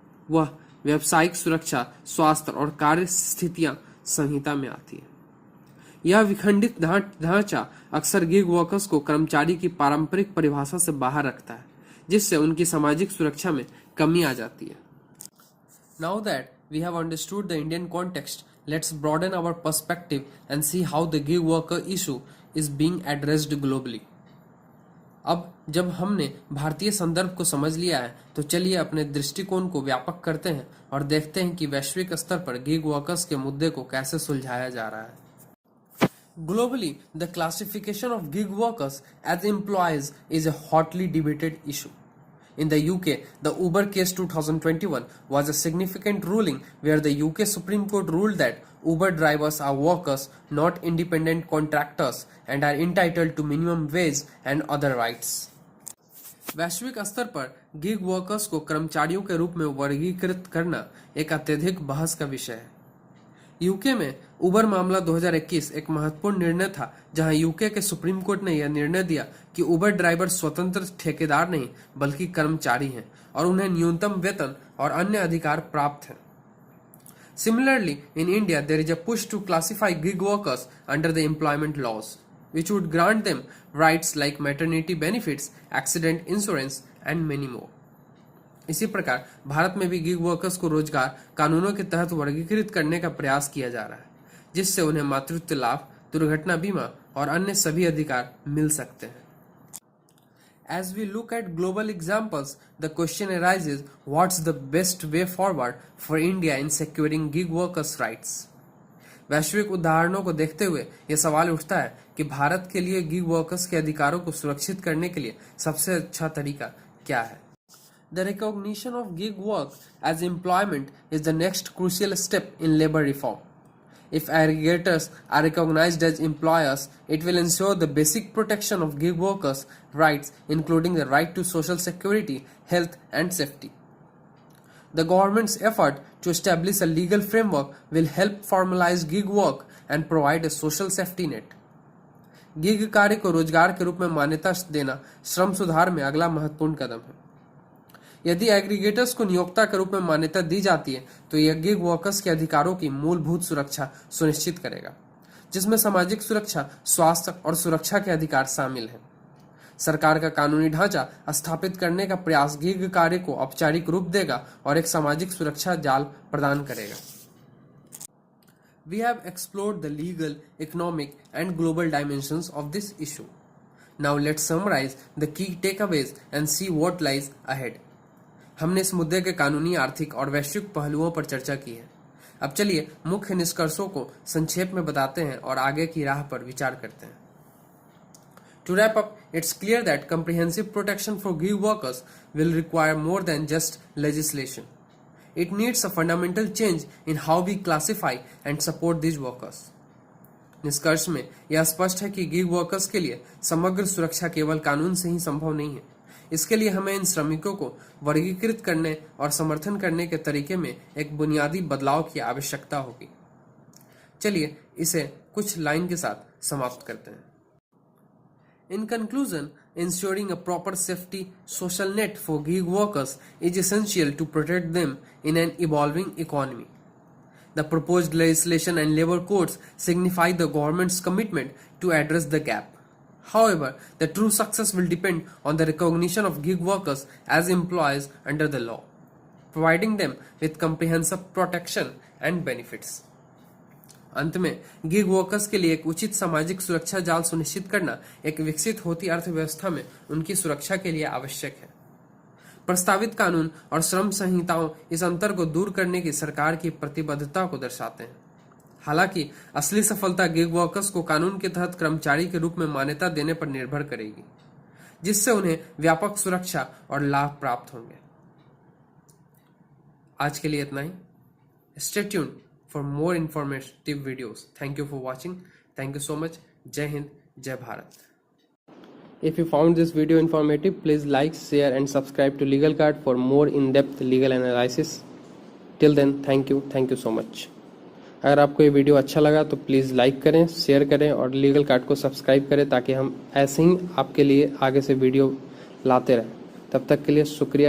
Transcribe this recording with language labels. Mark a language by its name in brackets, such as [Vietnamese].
[Hindi] वह व्यावसायिक सुरक्षा, स्वास्थ्य और कार्य स्थितियां संहिता में आती है। यह विखंडित ढांचा अक्सर गिग वर्कर्स को कर्मचारी की पारंपरिक परिभाषा से बाहर रखता है, जिससे उनकी सामाजिक सुरक्षा में कमी आ जाती है। [English] Now that we have understood the Indian context, let's broaden our perspective and see how the gig worker issue is being addressed globally. [Hindi] अब जब हमने भारतीय संदर्भ को समझ लिया है, तो चलिए अपने दृष्टिकोण को व्यापक करते हैं और देखते हैं कि वैश्विक स्तर पर गिग वर्कर्स के मुद्दे को कैसे सुलझाया जा रहा है। [English] Globally, the classification of gig workers as employees is a hotly debated issue. In the UK, the Uber case 2021 was a significant ruling where the UK Supreme Court ruled that Uber drivers are workers, not independent contractors, and are entitled to minimum wage and other rights. [Hindi] वैश्विक स्तर पर gig workers को कर्मचारियों के रूप में वर्गीकृत करना एक अत्यधिक बहस का विषय है। यूके में उबर मामला 2021 एक महत्वपूर्ण निर्णय था, जहां यूके के सुप्रीम कोर्ट ने यह निर्णय दिया कि उबर ड्राइवर स्वतंत्र ठेकेदार नहीं बल्कि कर्मचारी हैं और उन्हें न्यूनतम वेतन और अन्य अधिकार प्राप्त हैं। [English] Similarly, in India, there is a push to classify gig workers under the employment laws, which would grant them rights like maternity benefits, accident insurance, and many more. [Hindi] इसी प्रकार भारत में भी गिग वर्कर्स को रोजगार कानूनों के तहत वर्गीकृत करने का प्रयास किया जा रहा है, जिससे उन्हें मातृत्व लाभ, दुर्घटना बीमा और अन्य सभी अधिकार मिल सकते हैं। [English] As we look at global examples, the question arises, what's the best way forward for India in securing gig workers' rights? [Hindi] वैश्विक उदाहरणों को देखते हुए यह सवाल उठता है कि भारत के लिए गिग वर्कर्स के अधिकारों को सुरक्षित करने के लिए सबसे अच्छा तरीका क्या है? [English] The recognition of gig work as employment is the next crucial step in labor reform. If aggregators are recognized as employers, it will ensure the basic protection of gig workers' rights, including the right to social security, health, and safety. The government's effort to establish a legal framework will help formalize gig work and provide a social safety net. [Hindi] Gig कार्य को रोजगार के रूप में मान्यता देना श्रम सुधार में अगला महत्वपूर्ण कदम है। यदि एग्रीगेटर्स को नियोक्ता के रूप में मान्यता दी जाती है, तो यह गिग वर्कर्स के अधिकारों की मूलभूत सुरक्षा सुनिश्चित करेगा, जिसमें सामाजिक सुरक्षा, स्वास्थ्य और सुरक्षा के अधिकार शामिल हैं। सरकार का कानूनी ढांचा स्थापित करने का प्रयास गिग कार्य को औपचारिक रूप देगा और एक सामाजिक सुरक्षा जाल प्रदान करेगा। [English] We have explored the legal, economic, and global dimensions of this issue. Now let's summarize the key takeaways and see what lies ahead. [Hindi] हमने इस मुद्दे के कानूनी, आर्थिक और वैश्विक पहलुओं पर चर्चा की है। अब चलिए मुख्य निष्कर्षों को संक्षेप में बताते हैं और आगे की राह पर विचार करते हैं। [English] To wrap up, it's clear that comprehensive protection for gig workers will require more than just legislation. It needs a fundamental change in how we classify and support these workers. [Hindi] निष्कर्ष में यह स्पष्ट है कि गिग वर्कर्स के लिए समग्र सुरक्षा केवल कानून से ही संभव नहीं है। इसके लिए हमें इन श्रमिकों को वर्गीकृत करने और समर्थन करने के तरीके में एक बुनियादी बदलाव की आवश्यकता होगी। चलिए इसे कुछ लाइन के साथ समाप्त करते हैं। [English] In conclusion, ensuring a proper safety social net for gig workers is essential to protect them in an evolving economy. The proposed legislation and labor codes signify the government's commitment to address the gap. However, the true success will depend on the recognition of gig workers as employees under the law, providing them with comprehensive protection and benefits. [Hindi] अंत में gig workers के लिए एक उचित सामाजिक सुरक्षा जाल सुनिश्चित करना एक विकसित होती अर्थव्यवस्था में उनकी सुरक्षा के लिए आवश्यक है। प्रस्तावित कानून और श्रम संहिताओं इस अंतर को दूर करने की सरकार की प्रतिबद्धता को दर्शाते हैं। हालांकि असली सफलता गिग वर्कर्स को कानून के तहत कर्मचारी के रूप में मान्यता देने पर निर्भर करेगी, जिससे उन्हें व्यापक सुरक्षा और लाभ प्राप्त होंगे। आज के लिए इतना ही। [English] Stay tuned for more informative videos. Thank you for watching. Thank you so much. [Hindi] Jai Hind, Jai Bharat. [English] If you found this video informative, please like, share and subscribe to Legal Card for more in-depth legal analysis. Till then, thank you so much. [Hindi] अगर आपको ये video अच्छा लगा तो please like करें, share करें और legal card को सब्सक्राइब करें ताकि हम ऐसे ही आपके लिए आगे से वीडियो लाते रहें। तब तक के लिए शुक्रिया।